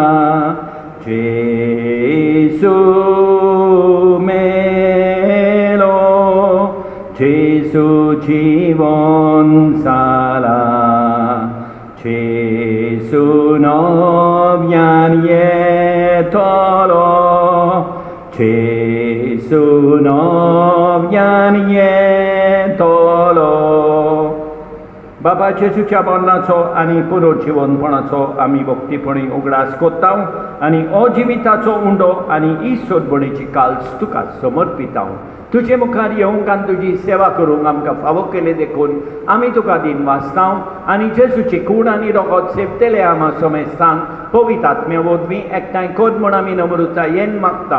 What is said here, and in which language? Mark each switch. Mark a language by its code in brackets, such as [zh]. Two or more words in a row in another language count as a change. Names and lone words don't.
[kok] Jesu melo Jesu jivon sala Jesu novyan yetolo Jesu novyan yetolo. बाबा जेजूच्या मरणाचो आनी पुनर्जीवनपणाचो आमी भक्तीपणी उगडास कोत्ता आनी अजिविताचो उंडो आनी ईश्वरपणीची काल्स तुका समर्पिता. तुजे मुखार येवंक आनी तुजी सेवा करूंक आमकां फावो केले देखून आमी तुका दिन वाचता आनी जेजूची कूड आनी रगत सेवतेले आमा समेस्तान पवित्र आत्म्या वरवीं एकठांय कर म्हूण आमी नम्रता येन मागता.